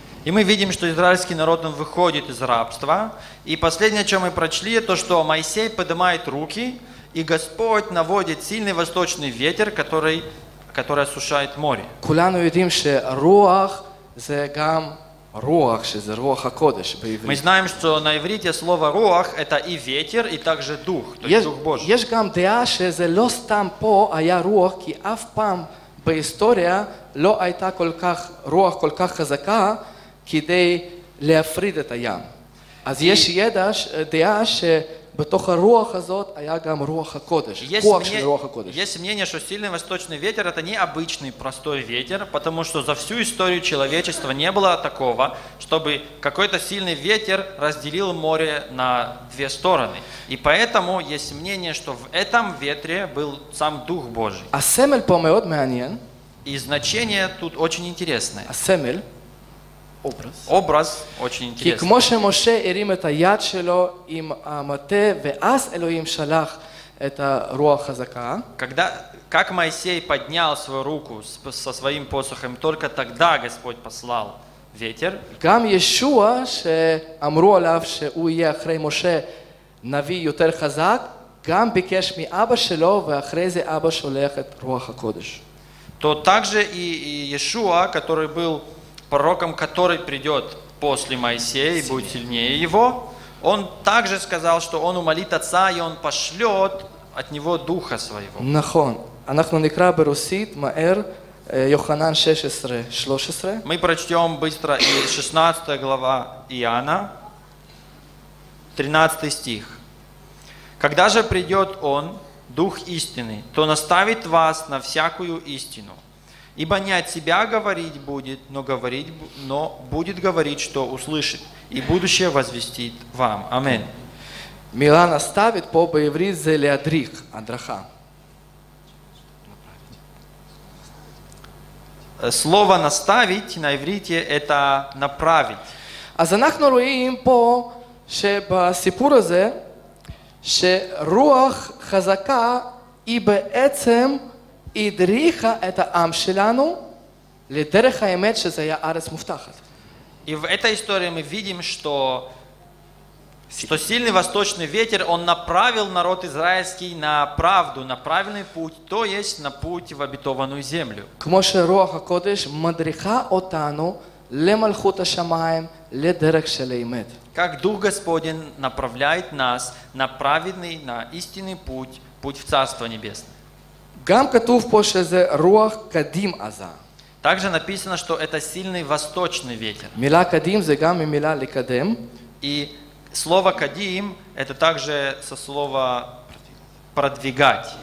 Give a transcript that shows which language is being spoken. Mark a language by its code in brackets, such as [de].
[ru] И мы видим, что израильский народ, он выходит из рабства. И последнее, что мы прочли, то, что Моисей поднимает руки, и Господь наводит сильный восточный ветер, который осушает море. [he] כולנו יודעים שרוח זה גם רוח, שזה רוח הקודש [ru] Мы [he] בעברית. [ru] знаем, что на иврите слово «руах» — это и ветер, и также дух, то есть дух Божий. [he] יש גם דעה שזה לא סתם פה היה רוח, כי אף פעם בהיסטוריה לא הייתה רוח כל כך חזקה כדי להפריד את הים. אז יש דעה שבתוך הרוח הזאת היה גם רוח הקודש, כוח של רוח הקודש. [ru] Есть мнение, что сильный восточный ветер — это не обычный простой ветер, потому что за всю историю человечества не было такого, чтобы какой-то сильный ветер разделил море на две стороны. И поэтому есть мнение, что в этом ветре был сам Дух Божий. [he] הסמל פה מאוד מעניין. [ru] И значение тут очень интересное. [he] הסמל, [ru] Образ очень [he] כי [ru] интересный. [he] כמו שמשה הרים את היד שלו עם המטה, ואז אלוהים שלח את הרוח חזקה, [ru] Как Моисей поднял свою руку со своим посохом, только тогда Господь послал ветер. [he] גם ישוע שאמרו עליו שהוא יהיה אחרי משה נביא יותר חזק, גם ביקש מאבא שלו, ואחרי זה אבא שולח את רוח הקודש. [ru] То также и Иешуа, который был пророком, который придет после Моисея и будет сильнее его, он также сказал, что он умолит Отца, и он пошлет от него Духа Своего. [he] נכון. אנחנו נקרא ברוסית מהר יוחנן 16:13. [ru] Мы прочтем быстро и 16 глава Иоанна, 13 стих. «Когда же придет Он, Дух истины, то наставит вас на всякую истину. Ибо не от себя говорить будет, но будет говорить, что услышит, и будущее возвестит вам». Аминь. [he] מילה נסתוות פה בעברית זה להדריך, הדרכה. [ru] Слово «наставить» на иврите – это «направить». [he] אז אנחנו רואים פה שבסיפור הזה, שרוח חזקה היא בעצם הדריכה את העם שלנו לדרך האמת שזה היה ארץ מובטחת. [ru] И в этой истории мы видим, что сильный восточный ветер, он направил народ израильский на правду, на правильный путь, то есть на путь в обетованную землю. [he] כמו שרוח הקודש מדריכה אותנו למלכות השמיים, לדרך של האמת. [ru] Как Дух Господень направляет нас на праведный, на истинный путь, путь в Царство Небесное. [he] גם כתוב פה שזה רוח קדים עזה. [ru] Также написано, что это сильный восточный ветер. [he] מילה קדים זה גם ממילה לקדם. [ru] И слово «кадим» – это также со слова «продвигать».